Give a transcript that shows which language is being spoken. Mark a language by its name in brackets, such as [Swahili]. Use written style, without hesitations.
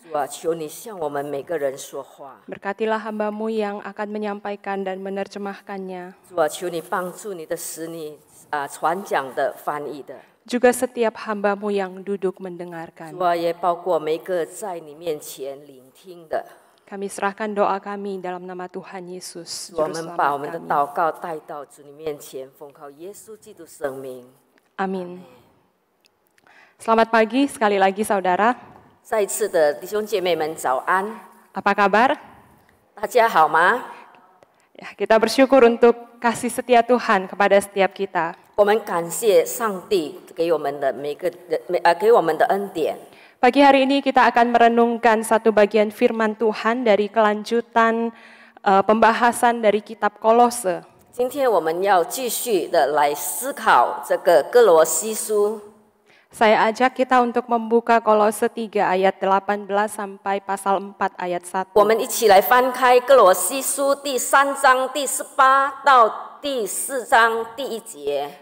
[Chinese] 主啊，求你向我们每个人说话。 [Indonesian] Berkatilah hamba-Mu yang akan menyampaikan dan menerjemahkannya. [Chinese] 主啊，求你帮助你的使女传讲的、翻译的。 [Indonesian] Juga setiap hamba-Mu yang duduk mendengarkan. [Chinese] 主啊，也包括每个在你面前聆听的。 [Indonesian] Kami serahkan doa kami dalam nama Tuhan Yesus, [Chinese] 我 [Indonesian] Juru [Chinese] 们把我们 [Indonesian] Selamat [Chinese] 的 [Indonesian] kami. [Chinese] 祷告带到主你面前，奉靠耶稣基督圣名。 [Indonesian] Amin. Selamat pagi sekali lagi saudara. [Chinese] 再一次的弟兄姐妹们早安， [Indonesian] Apa kabar? [Chinese] 大家好吗？ [Indonesian] Ya, kita bersyukur untuk kasih setia Tuhan kepada setiap kita. [Chinese] 我们感谢上帝给我们的给我们的恩典。 [Indonesian] Pagi hari ini kita akan merenungkan satu bagian firman Tuhan dari kelanjutan pembahasan dari kitab Kolose. [Chinese] 今天我们要继续的来思考这个哥罗西书。 [Indonesian] Saya ajak kita untuk membuka Kolose 3 ayat 18 sampai pasal 4 ayat 1. [Chinese] 我们一起来翻开哥罗西书第3章第18到第4章第1节。